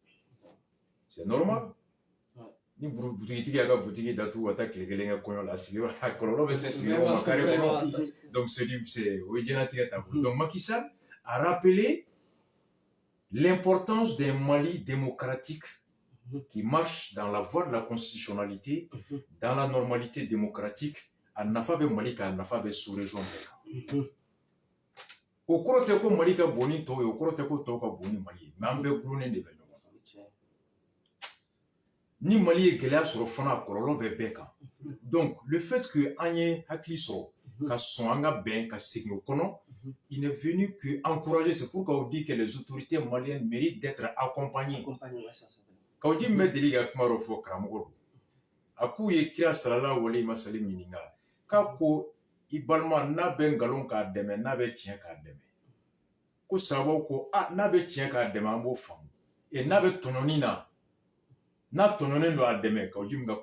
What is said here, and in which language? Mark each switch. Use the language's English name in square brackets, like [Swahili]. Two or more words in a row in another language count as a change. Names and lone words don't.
[Bambara] ni butigitigi y'a ka butigi datugu ka taa tile kelen kɛ kɔɲɔ la sigi a kɔlɔlɔ bɛ se sigiyɔrɔ ma carré kɔnɔ donc o ye diɲɛlatigɛ taabolo donc Macky Sall [French] a rappelé l'importance d'un Mali démocratique qui marche dans la voie de la constitutionnalité, dans la normalité démocratique, [Bambara] a nafa bɛ Mali kan a nafa bɛ sous-région bɛɛ kan. O kɔrɔ tɛ ko Mali ka bon ni tɔw ye, o kɔrɔ tɛ ko tɔw ka bon ni Mali ye, mais an bɛɛ gulonnen de bɛ ɲɔgɔn na. Ni Mali ye gɛlɛya sɔrɔ fana a kɔlɔlɔ bɛ bɛɛ kan. [French] Donc le fait que [Bambara] an ye hakili sɔrɔ ka sɔn an ka bɛn ka segin o kɔnɔ, [French] il n'est venu que encourager. C'est pourquoi on dit que les autorités maliennes méritent d'être accompagnées. Quand on dit [Bambara] me deli ka kuma dɔ fɔ karamɔgɔ don, a k'u ye kira sallallahu alayhi wa sallam ɲininka k'a ko i balima n'a bɛ nkalon k'a dɛmɛ n'a bɛ tiɲɛ k'a dɛmɛ ko sababu ko n'a bɛ tiɲɛ k'a dɛmɛ an b'o faamu n'a bɛ tɔɲɔni na n'a tɔɲɔnen don a dɛmɛ ka ji min ka